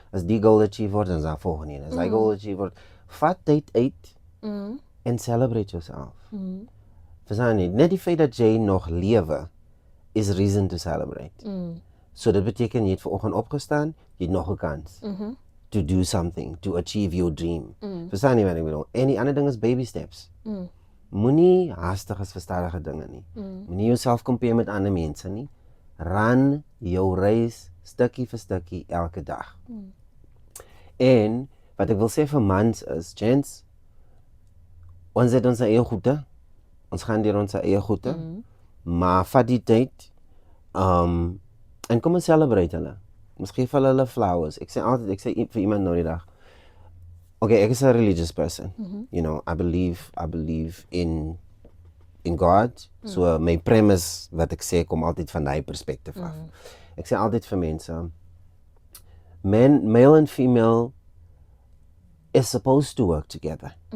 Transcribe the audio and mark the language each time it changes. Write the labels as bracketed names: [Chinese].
[Afrikaans] As die goal achieve word, dan is daar volgende een. As die goal achieve word, vat tyd uit en [English] celebrate yourself. [Afrikaans] Verstaan jy? Net die feit dat jy nog lewe is [English] reason to celebrate. [Afrikaans] So dit beteken jy het vanoggend opgestaan, jy het nog 'n kans. [English] To do something, to achieve your dream. [Afrikaans] Verstaan jy wat ek bedoel? En die ander ding is baby steps. Moenie haastig as verstadige dinge nie. Moenie jouself compare met ander mense nie. Run jou reis stukkie vir stukkie elke dag. En wat ek wil sê vir mans is, gents, ons het ons eie goede. Ons gaan deur ons eie goede. Maar vat die tyd en kom en celebrate hulle. Ons gee vir hulle flowers. Ek sê vir iemand nou die dag. [English] Okay, [Afrikaans] ek is [English] a religious person. You know, I believe in God. [Afrikaans] So my premise wat ek sê kom altyd van daai perspektief af. Ek sê altyd vir mense, [English] male and female is supposed to work together.